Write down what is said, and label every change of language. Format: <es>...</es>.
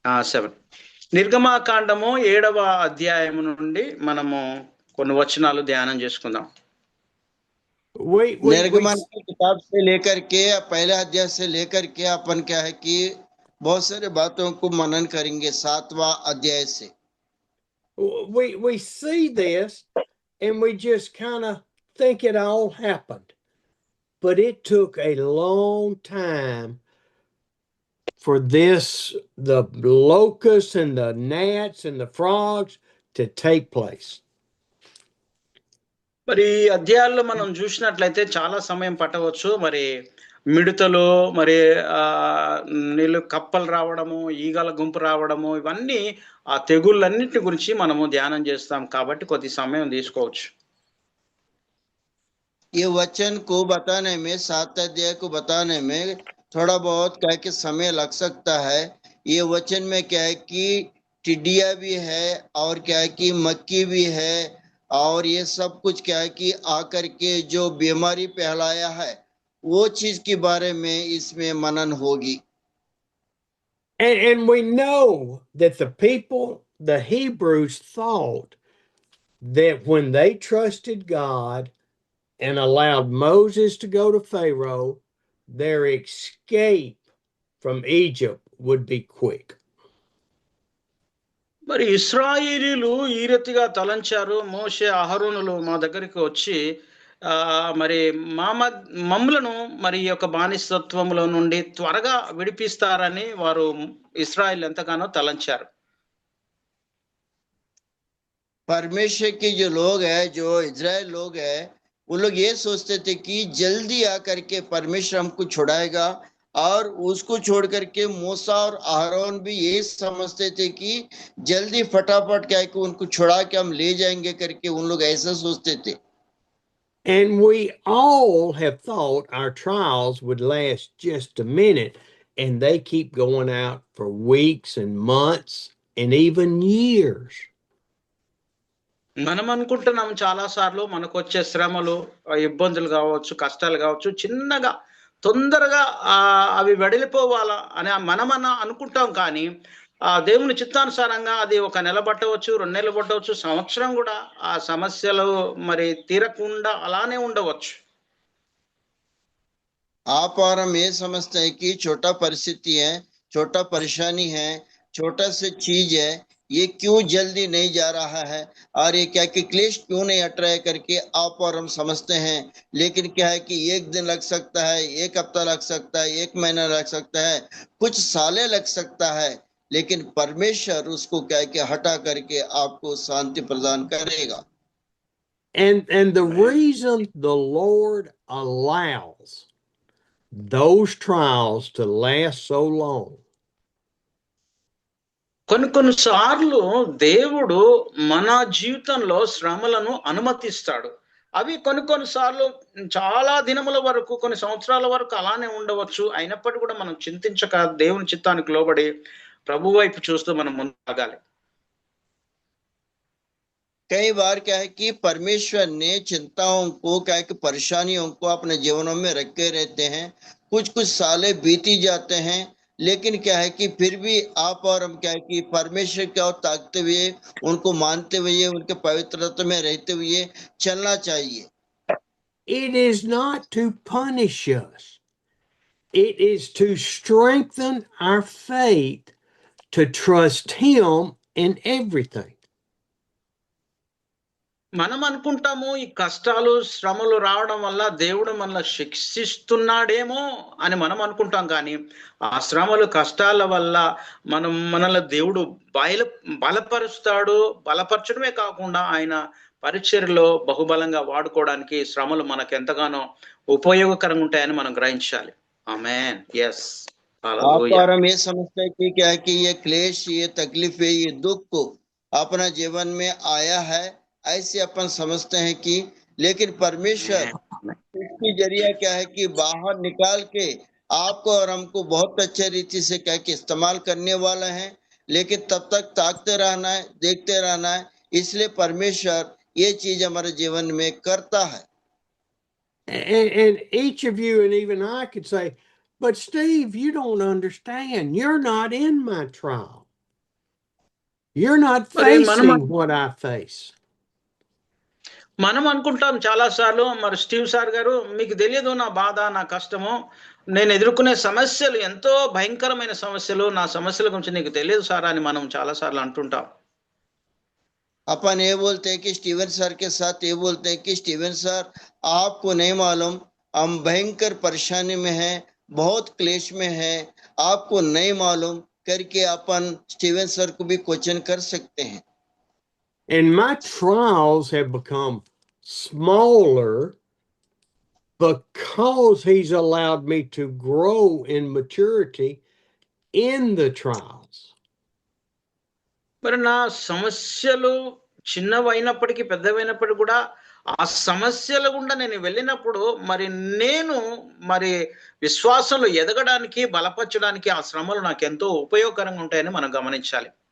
<te>7 నిర్గమాకాండము 7వ అధ్యాయం నుండి మనము కొన్ని వచనాలు ధ్యానం చేసుకుందాం.</te> <hi>निर्गमन की किताब से लेकर के पहले अध्याय से लेकर के अपन क्या है कि बहुत सारे बातों को मनन करेंगे 7वां अध्याय से.</hi> <en>We see this and we just kind of think it all happened, but it took a long time for the locusts and the gnats and the frogs to take place.</en> <te>మరి అధ్యాయాల్లో మనం చూసినట్లయితే చాలా సమయం పట్టవచ్చు. మరి మిడతలు, మరి నీళ్ళు కప్పలు రావడము, ఈగల గుంపు రావడము, ఇవన్నీ ఆ తెగుళ్ళన్నిటి గురించి మనము ధ్యానం చేస్తాం కాబట్టి కొద్ది సమయం తీసుకోవచ్చు.</te> <hi>ये वचन को बताने में, 7 अध्याय को बताने में थोड़ा बहुत क्या कि समय लग सकता है. ये वचन में क्या है कि टिड्डिया भी है और क्या है कि मक्खी भी है और ये सब कुछ क्या है कि आकर के जो बीमारी फैलाया है वो चीज के बारे में इसमें मनन होगी.</hi> <en>And we know that the people, the Hebrews, thought that when they trusted God and allowed Moses to go to Pharaoh, their escape from Egypt would be quick.</en> <te>మరి ఇశ్రాయేలీలు ఈ రీతిగా తలంచారు. మోషే, అహరోనులు మా దగ్గరికి వచ్చి మరి మమ్ములను మరి ఈ యొక్క బానిసత్వములో నుండి త్వరగా విడిపిస్తారని వారు ఇశ్రాయేల్ ఎంతగానో తలంచారు.</te> <hi>परमेश्वर के जो लोग हैं, जो इजराइल लोग हैं, वो लोग ये सोचते थे कि जल्दी आकर के परमेश्वर हमको छुड़ाएगा और उसको छोड़ करके मूसा और आरोन भी यही समझते थे कि जल्दी फटाफट क्या कि उनको छुड़ा के हम ले जाएंगे करके उन लोग ऐसा सोचते थे.</hi> <en>And we all have thought our trials would last just a minute, and they keep going out for weeks and months and even years.</en> <te>మనం అనుకుంటున్నాం చాలా సార్లు మనకు వచ్చే శ్రమలు, ఇబ్బందులు కావచ్చు, కష్టాలు కావచ్చు, చిన్నగా తొందరగా అవి వెడలిపోవాలా అని మనమన్నా అనుకుంటాం. కానీ దేవుని చిత్తానుసారంగా అది 1 నెల పట్టవచ్చు, 2 నెలలు పట్టవచ్చు, సంవత్సరం కూడా ఆ సమస్యలు మరి తీరకుండా అలానే ఉండవచ్చు.</te> <hi>आप और हम ये समझते हैं कि छोटा परिस्थिति है, छोटा परेशानी है, छोटा से चीज है, ये क्यों जल्दी नहीं जा रहा है और ये क्या कि क्लेश क्यों नहीं हट रहा है करके आप और हम समझते हैं. लेकिन क्या है कि 1 दिन लग सकता है, 1 हफ्ता लग सकता है, 1 महीना लग सकता है, कुछ सालें लग सकता है, लेकिन परमेश्वर उसको क्या है कि हटा करके आपको शांति प्रदान करेगा.</hi> <en>And the reason the Lord allows those trials to last so long,</en> <te>కొన్ని సార్లు దేవుడు మన జీవితంలో శ్రమలను అనుమతిస్తాడు. అవి కొన్ని సార్లు చాలా దినముల వరకు, కొన్ని సంవత్సరాల వరకు అలానే ఉండవచ్చు. అయినప్పటికీ కూడా మనం చింతించక దేవుని చిత్తానికి లోబడి ప్రభు వైపు చూస్తూ మనం ముందుగాలి.</te> <hi>कई बार क्या है कि परमेश्वर ने चिंताओं को, क्या है कि परेशानियों को अपने जीवनों में रखे रहते हैं. कुछ सालें बीती जाते हैं लेकिन क्या है कि फिर भी आप और हम क्या है कि परमेश्वर की ओर ताकते हुए, उनको मानते हुए, उनके पवित्रता में रहते हुए चलना चाहिए।</hi> <en>It is not to punish us. It is to strengthen our faith to trust Him in everything.</en> <te>మనం అనుకుంటాము ఈ కష్టాలు శ్రమలు రావడం వల్ల దేవుడు మనల్ని శిక్షిస్తున్నాడేమో అని మనం అనుకుంటాం, కానీ ఆ శ్రమలు కష్టాల వల్ల మనల్ని దేవుడు బలపరుస్తాడు. బలపరచడమే కాకుండా ఆయన పరిచర్యలో బహుబలంగా వాడుకోవడానికి శ్రమలు మనకు ఎంతగానో ఉపయోగకరంగా ఉంటాయని మనం గ్రహించాలి. ఆమేన్. ఎస్.</te> <hi>आप और हम ये समझते हैं कि क्या है कि ये क्लेश, ये तकलीफें, ये दुख अपना जीवन में आया है, ऐसे अपन समझते हैं कि, लेकिन परमेश्वर इसके जरिए क्या है कि बाहर निकाल के आपको और हमको बहुत अच्छे रीति से क्या कि इस्तेमाल करने वाला है। लेकिन तब तक ताकते रहना है, देखते रहना है। इसलिए परमेश्वर ये चीज हमारे जीवन में करता है।</hi> <en>And each of you, and even I, could say, but Steve, you don't understand. You're not in my trial. You're not facing what I face.</en> <te>మనం అనుకుంటాం చాలా సార్లు, మరి స్టీవ్ సార్ గారు, మీకు తెలియదు నా బాధ, నా కష్టము, నేను ఎదుర్కొనే సమస్యలు ఎంతో భయంకరమైన సమస్యలు, నా సమస్యల గురించి నీకు తెలియదు సార్ అని మనం చాలా సార్లు అంటుంటాం.</te> <hi>अपन ये बोलते हैं कि स्टीवन सर के साथ ये बोलते हैं कि स्टीवन सर, आपको नहीं मालूम, हम भयंकर परेशानी में हैं, बहुत क्लेश में हैं, आपको नहीं मालूम करके अपन स्टीवन सर को भी क्वेश्चन कर सकते हैं।</hi> <en>And my trials have become smaller because He's allowed me to grow in maturity in the trials.</en> <te>మరి నా సమస్యలు చిన్నవైనప్పటికీ పెద్దవైనప్పటికీ కూడా ఆ సమస్యల గుండా నేను వెళ్ళినప్పుడు మరి విశ్వాసంలో ఎదగడానికి, బలపరచడానికి ఆ శ్రమలు నాకు ఎంతో ఉపయోగకరంగా ఉంటాయని మనం గమనించాలి.</te>